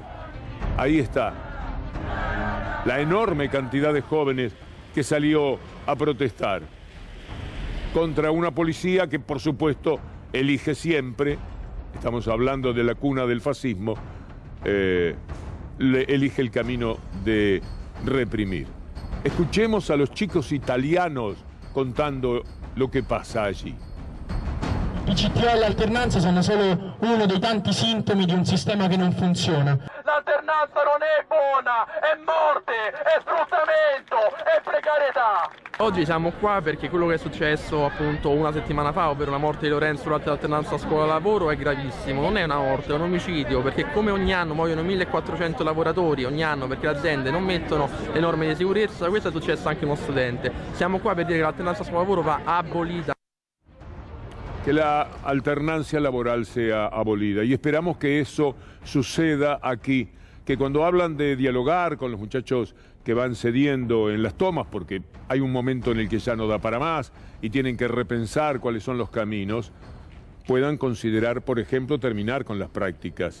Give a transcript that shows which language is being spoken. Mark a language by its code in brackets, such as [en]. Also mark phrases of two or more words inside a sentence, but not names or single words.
[es] Ahí está la enorme cantidad de jóvenes que salió a protestar contra una policía que, por supuesto, elige siempre, estamos hablando de la cuna del fascismo, elige el camino de reprimir. Escuchemos a los chicos italianos contando [it] lo che passa [es] allí. [it] I CTO e l'alternanza sono solo uno dei tanti sintomi di un sistema che non funziona. L'alternanza non è buona, è morte, è sfruttamento, è precarietà. Oggi siamo qua perché quello che è successo appunto una settimana fa, ovvero la morte di Lorenzo durante l'alternanza scuola-lavoro, è gravissimo. Non è una morte, è un omicidio, perché come ogni anno muoiono 1400 lavoratori ogni anno perché le aziende non mettono le norme di sicurezza. Questo è successo anche a uno studente. Siamo qua per dire che l'alternanza scuola-lavoro va abolita. [es] Que la alternancia laboral sea abolida y esperamos que eso suceda aquí, que cuando hablan de dialogar con los muchachos que van cediendo en las tomas, porque hay un momento en el que ya no da para más y tienen que repensar cuáles son los caminos, puedan considerar, por ejemplo, terminar con las prácticas.